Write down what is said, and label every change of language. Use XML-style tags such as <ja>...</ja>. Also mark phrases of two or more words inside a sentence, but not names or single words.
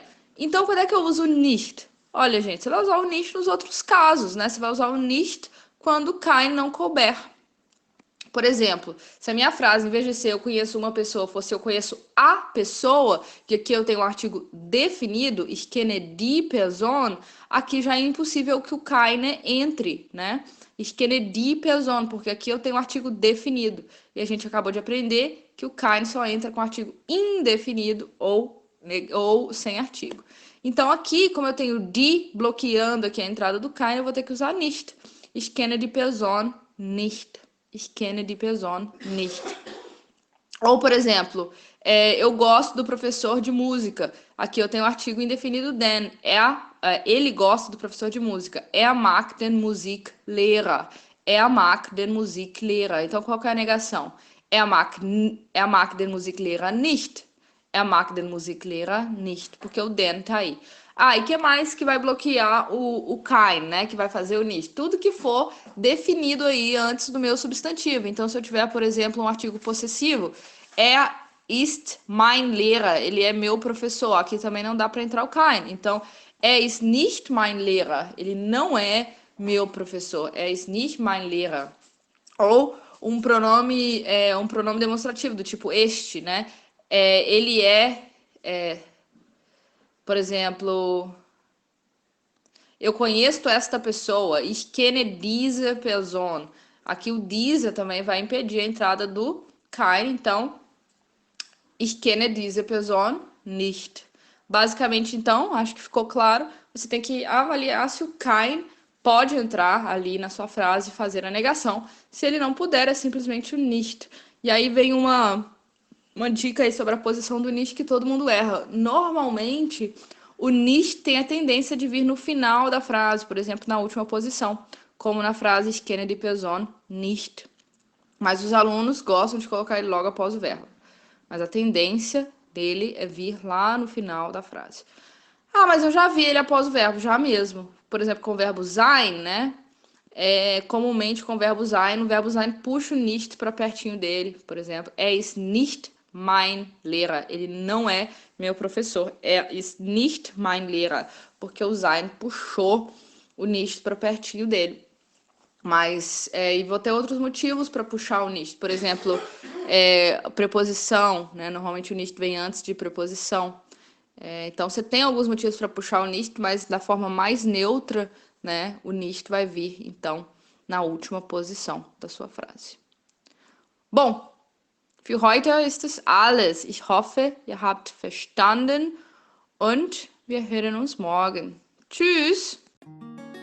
<pt>Então, quando é que eu uso nicht? Olha, gente, você vai usar o nicht nos outros casos, né? Você vai usar o nicht quando kein não couber. Por exemplo, se a minha frase, em vez de ser eu conheço uma pessoa, fosse eu conheço a pessoa, que aqui eu tenho um artigo definido,</pt> <de>ich kenne die Person,</de> <pt>aqui já é impossível que o keine entre, né?</pt> <de>Ich kenne die Person,</de> <pt>porque aqui eu tenho um artigo definido. E a gente acabou de aprender que o keine só entra com artigo indefinido ou sem artigo. Então aqui, como eu tenho die bloqueando aqui a entrada do keine, eu vou ter que usar nicht.</pt> <de>Ich kenne die Person nicht. Ich kenne die Person nicht.</de> <pt>Ou, por exemplo, eu gosto do professor de música. Aqui eu tenho o artigo indefinido den. Ele gosta do professor de música.</pt> <de>Mag den Musiklehrer. Mag den Musiklehrer.</de> <pt>Então, qual que é a negação?</pt> <de>Mag den Musiklehrer nicht. Mag den Musiklehrer nicht.</de> <pt>Porque o den tá aí. E que mais que vai bloquear o kein, né? Que vai fazer o nicht? Tudo que for definido aí antes do meu substantivo. Então, se eu tiver, por exemplo, um artigo possessivo,</pt> <de>ist mein Lehrer.</de> <pt>Ele é meu professor. Aqui também não dá para entrar o kein. Então,</pt> <de>ist nicht mein Lehrer.</de> <pt>Ele não é meu professor.</pt> <de>Ist nicht mein Lehrer.</de> <pt>Ou um pronome demonstrativo, do tipo este, né? Ele por exemplo, eu conheço esta pessoa.</pt> <de>Ich kenne diese Person.</de> <pt>Aqui o diese também vai impedir a entrada do kein. Então,</pt> <de>ich kenne diese Person nicht.</de> <pt>Basicamente, então, acho que ficou claro. Você tem que avaliar se o kein pode entrar ali na sua frase e fazer a negação. Se ele não puder, é simplesmente o nicht. E aí vem uma dica aí sobre a posição do nicht que todo mundo erra. Normalmente, o nicht tem a tendência de vir no final da frase, por exemplo, na última posição, como na frase</pt> <de>Ich kenne die Person nicht.</de> <pt>Mas os alunos gostam de colocar ele logo após o verbo. Mas a tendência dele é vir lá no final da frase. Mas eu já vi ele após o verbo, já mesmo. Por exemplo, com o verbo sein, né? Comumente com o verbo sein puxa o nicht para pertinho dele, por exemplo.</pt> <de>Ist nicht mein Lehrer.</de> <pt>Ele não é meu professor.</pt> <de>Ist nicht mein Lehrer.</de> <pt>Porque o sein puxou o nicht para pertinho dele. Mas, e vou ter outros motivos para puxar o nicht. Por exemplo, preposição, né? Normalmente o nicht vem antes de preposição. Então, você tem alguns motivos para puxar o nicht, mas da forma mais neutra, né? O nicht vai vir, então, na última posição da sua frase. Bom,</pt> <de>für heute ist es alles. Ich hoffe, ihr habt verstanden und wir hören uns morgen. Tschüss!</de>